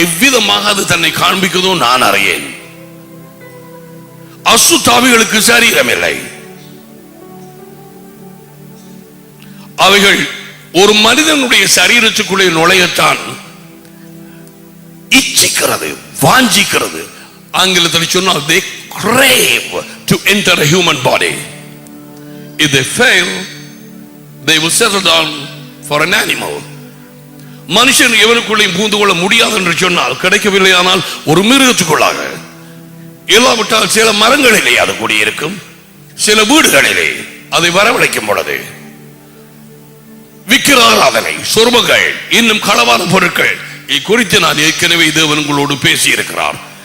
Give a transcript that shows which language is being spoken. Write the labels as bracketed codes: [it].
[ta] எவ்விதமாக அது தன்னை காண்பிக்கிறதோ நான் அறியேன். அசுத்தாவிகளுக்கு சரீரம் இல்லை. அவைகள் ஒரு மனிதனுடைய சரீரத்துக்குள்ளே நுழையத்தான் இச்சிக்கிறது, வாஞ்சிக்கிறது. ஆங்கிலத்தில் சொன்னால் [en] they crave to enter a human body. If they fail, they will settle down for an animal. [ta] மனுஷன் எவனுக்குள்ளே பூந்து கொள்ள முடியாது என்று சொன்னால், கிடைக்கவில்லை ஆனால் ஒரு மிருகத்துக்குள்ளாக, இல்லாவிட்டால் சில மரங்களிலே அது கூடியிருக்கும், சில வீடுகளிலே அதை வரவழைக்கும் பொழுது விக்கிராராதனை, சொர்மங்கள், இன்னும் களவான பொருட்கள் குறித்து நான் ஏற்கனவே தேவன் உங்களோடு பேசி இருக்கிறார்.